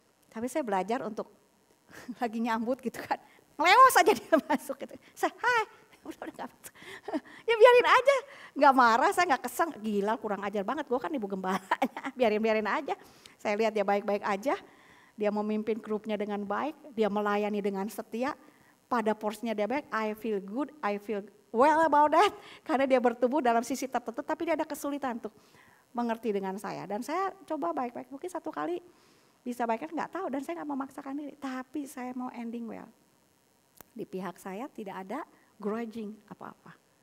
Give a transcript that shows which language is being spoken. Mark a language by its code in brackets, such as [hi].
[id] Tapi saya belajar untuk lagi nyambut gitu kan. Ngelewos aja dia masuk gitu. Saya hai, udah gak masuk. Ya biarin aja, gak marah, saya gak keseng. Gila kurang ajar banget, gue kan ibu gembalanya. Biarin aja. Saya lihat dia baik-baik aja. Dia memimpin grupnya dengan baik, dia melayani dengan setia. Pada porsinya dia baik, [en] I feel good, I feel well about that. [id] Karena dia bertumbuh dalam sisi tertentu, tapi dia ada kesulitan untuk mengerti dengan saya. Dan saya coba baik-baik, mungkin satu kali bisa baik, kan gak tahu. Dan saya gak memaksakan diri, tapi saya mau ending well. Di pihak saya tidak ada grudging apa-apa.